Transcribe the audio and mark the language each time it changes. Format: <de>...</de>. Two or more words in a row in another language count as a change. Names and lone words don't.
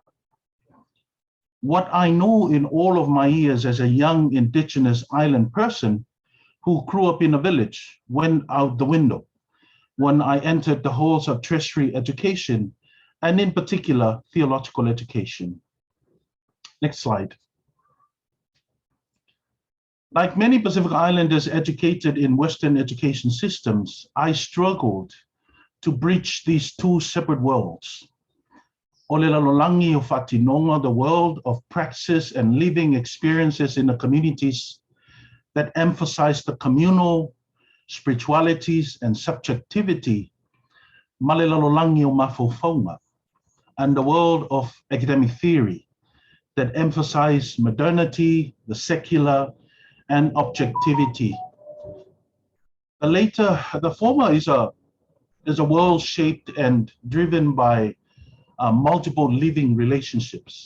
<en>What I know in all of my years as a young indigenous island person who grew up in a village went out the window when I entered the halls of tertiary education, and in particular, theological education. Next slide. Like many Pacific Islanders educated in Western education systems, I struggled to bridge these two separate worlds.</en> <sm>O le lalolangi o whatinonga,</sm> <en>the world of praxis and living experiences in the communities that emphasize the communal, spiritualities, and subjectivity,</en> <sm>ma le lalolangi o mafofonga,</sm> <en>and the world of academic theory that emphasize modernity, the secular, and objectivity. The former is a world shaped and driven by multiple living relationships.</en>